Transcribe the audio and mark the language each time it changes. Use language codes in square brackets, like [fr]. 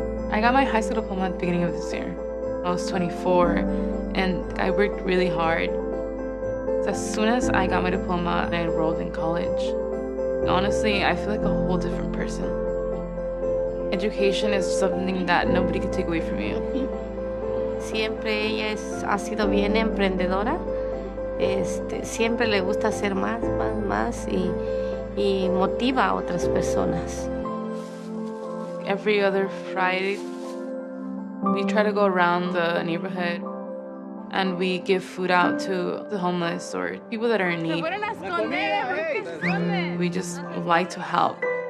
[en] I got my high school diploma at the beginning of this year. I was 24, and I worked really hard. So as soon as I got my diploma, I enrolled in college. Honestly, I feel like a whole different person. Education is something that nobody can take away from you. [es] Siempre ella ha sido bien emprendedora. Siempre le gusta hacer más y motiva a otras personas. [en] Every other Friday, we try to go around the neighborhood and we give food out to the homeless or people that are in need. We just like to help.